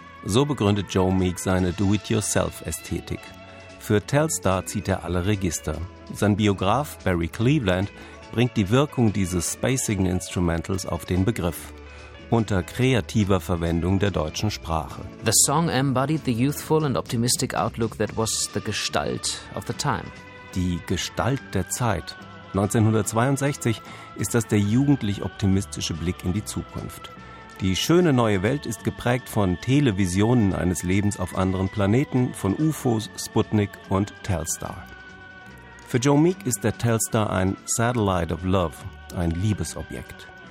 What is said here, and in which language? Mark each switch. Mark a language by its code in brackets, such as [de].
[de] So begründet Joe Meek seine Do-It-Yourself-Ästhetik. Für Telstar zieht er alle Register. Sein Biograf Barry Cleveland bringt die Wirkung dieses spacigen Instrumentals auf den Begriff, unter kreativer Verwendung der deutschen Sprache. [en] The song embodied the youthful and optimistic outlook that was the Gestalt of the time. [de] Die Gestalt der Zeit. 1962 ist das der jugendlich optimistische Blick in die Zukunft. Die schöne neue Welt ist geprägt von Televisionen eines Lebens auf anderen Planeten, von UFOs, Sputnik und Telstar. Für Joe Meek ist der Telstar ein Satellite of Love, ein Liebesobjekt.